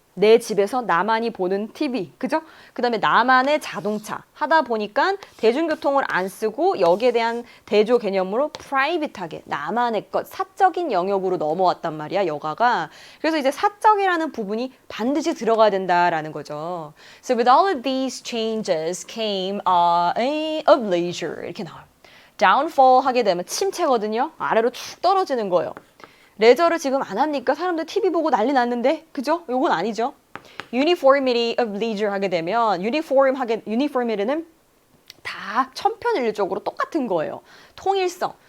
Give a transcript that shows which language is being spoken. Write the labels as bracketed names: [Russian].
[Korean] 내 집에서 나만이 보는 TV, 그죠? 그 다음에 나만의 자동차 하다 보니까 대중교통을 안 쓰고 여기에 대한 대조 개념으로 프라이빗하게 나만의 것, 사적인 영역으로 넘어왔단 말이야, 여가가. 그래서 이제 사적이라는 부분이 반드시 들어가야 된다라는 거죠. [English] So with all of these changes came of leisure [Korean] 이렇게 나와요. downfall 하게 되면 침체거든요. 아래로 쭉 떨어지는 거예요. 레저를 지금 안 합니까? 사람들 TV 보고 난리 났는데, 그죠? 요건 아니죠. [English] Uniformity of leisure [Korean] 하게 되면 uniformity는 다 천편일률적으로 똑같은 거예요. 통일성.